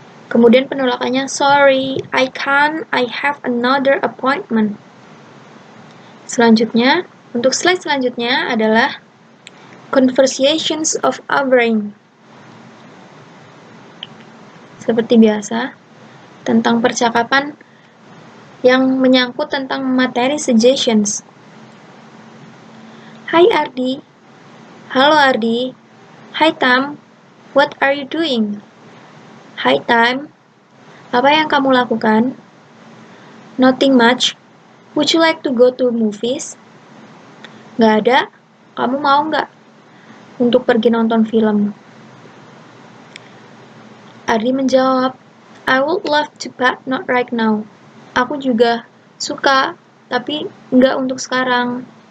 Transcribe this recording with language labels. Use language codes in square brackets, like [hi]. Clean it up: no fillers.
[id] Kemudian penolakannya, [en] sorry, I can't, I have another appointment. [id] Selanjutnya, untuk slide selanjutnya adalah [en] conversations of a brain. [id] Seperti biasa, tentang percakapan yang menyangkut tentang materi suggestions. [en] Hi Ardi. Halo Ardi. Hi Tam. What are you doing? Hi Tam. [id] Apa yang kamu lakukan? [en] Nothing much. Would you like to go to movies? [id] Nggak ada. Kamu mau nggak untuk pergi nonton film? [en] Ardi menjawab, I would love to but not right now. [id] Aku juga suka, tapi nggak untuk sekarang.